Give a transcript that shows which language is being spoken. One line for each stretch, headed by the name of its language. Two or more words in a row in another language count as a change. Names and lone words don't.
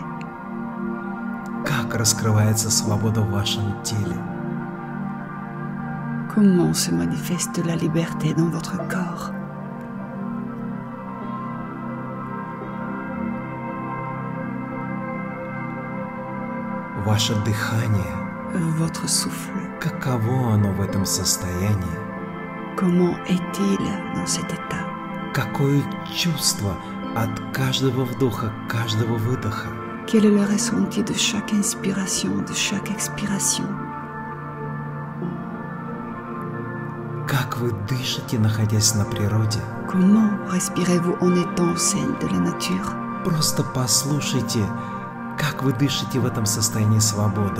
Russian: Как раскрывается свобода в вашем теле?
French: Comment se manifeste la liberté dans votre corps?
Russian: Ваше дыхание.
French: Votre souffle.
Russian: Каково оно в этом состоянии?
French: Comment est-il dans cet état?
Russian: Какое чувство от каждого вдоха, каждого выдоха?
French: Quel est le ressenti de chaque inspiration, de chaque expiration?
Russian: Как вы дышите, находясь на природе?
French: Comment respirez-vous en étant au sein de la nature?
Russian: Просто послушайте, как вы дышите в этом состоянии свободы.